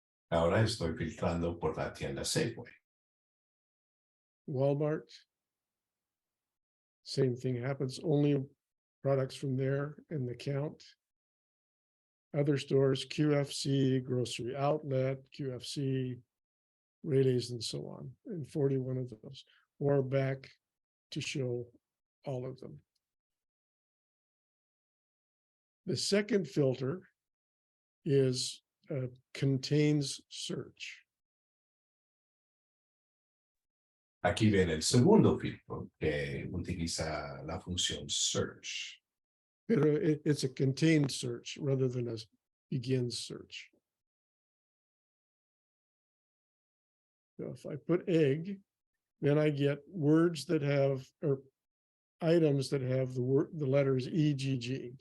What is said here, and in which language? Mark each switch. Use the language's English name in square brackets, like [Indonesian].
[Spanish] Ahora estoy filtrando por la tienda Safeway. Walmart. [English] Same thing happens, only products from there in the count. Other stores, QFC, Grocery Outlet, QFC, Rayleigh's, and so on, and 41 of those, or back to show all of them. The second filter is contains search. [Spanish] Aquí ven el segundo filtro que utiliza la función search. Pero [English] it's a contained search rather than a begins search. So if I put egg, then I get words that have, or items that have the letters EGG.